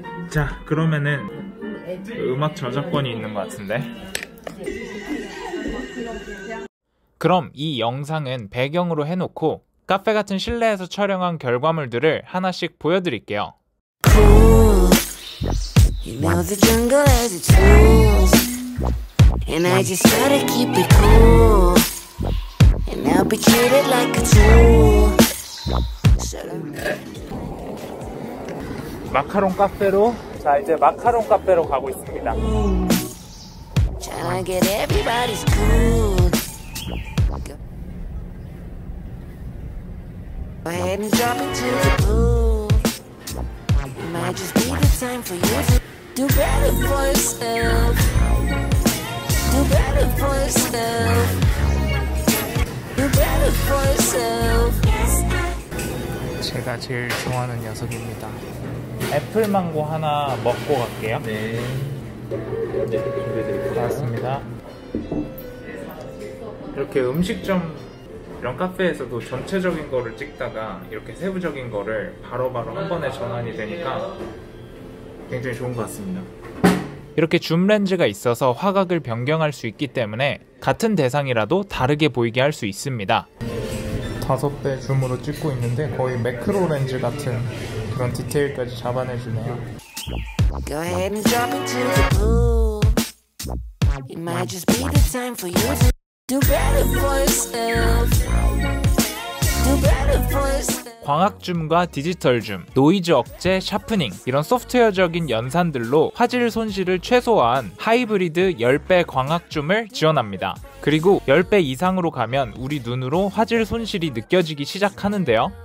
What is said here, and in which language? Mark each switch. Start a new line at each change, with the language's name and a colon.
Korean: 자, 그러면은 음악 저작권이 있는 것 같은데. 그럼 이 영상은 배경으로 해놓고 카페 같은 실내에서 촬영한 결과물들을 하나씩 보여드릴게요.
English: Cool. You know the jungle has its rules, and I just gotta keep it cool, and I'll be treated like a tool.
Korean: 마카롱 카페로 자, 이제 마카롱 카페로 가고 있습니다.
English: Tryna get everybody's cool. Go ahead and drop into the pool. It might just be the time for you to do better for yourself. Do better for yourself. Do better for yourself.
Korean: 제가 제일 좋아하는 녀석입니다. 애플망고 하나 먹고 갈게요. 네. 준비해드릴게요. 고맙습니다. 이렇게 음식점 이런 카페에서도 전체적인 거를 찍다가 이렇게 세부적인 거를 바로바로 한 번에 전환이 되니까 굉장히 좋은 것 같습니다. 이렇게 줌 렌즈가 있어서 화각을 변경할 수 있기 때문에 같은 대상이라도 다르게 보이게 할 수 있습니다. 5배 줌으로 찍고 있는데 거의 매크로 렌즈 같은 그런 디테일까지 잡아내주네요.
English: Go ahead and drop into the pool. It might just be the time for you to do better for yourself. Do better for yourself.
Korean: 광학줌과 디지털줌, 노이즈 억제, 샤프닝 이런 소프트웨어적인 연산들로 화질 손실을 최소화한 하이브리드 10배 광학줌을 지원합니다. 그리고 10배 이상으로 가면 우리 눈으로 화질 손실이 느껴지기 시작하는데요.